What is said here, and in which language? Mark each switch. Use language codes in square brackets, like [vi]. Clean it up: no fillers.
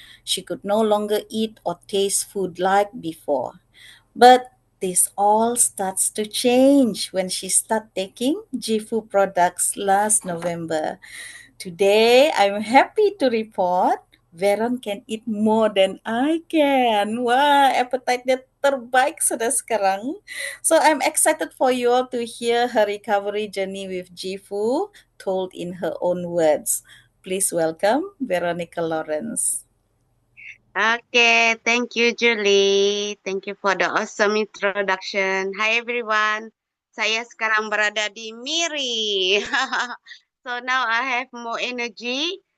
[en] She could no longer eat or taste food like before. But this all starts to change when she started taking JIFU products last November. Today, I'm happy to report Veron can eat more than I can. [ms] Wah, appetite dia terbaik sudah sekarang. [en] So I'm excited for you all to hear her recovery journey with JIFU told in her own words. Please welcome Veronica Lawrence. Okay, thank you, Julie. Thank you for the awesome introduction. Hi, everyone. [ms] Saya sekarang berada di Miri. [en] So now I have more energy.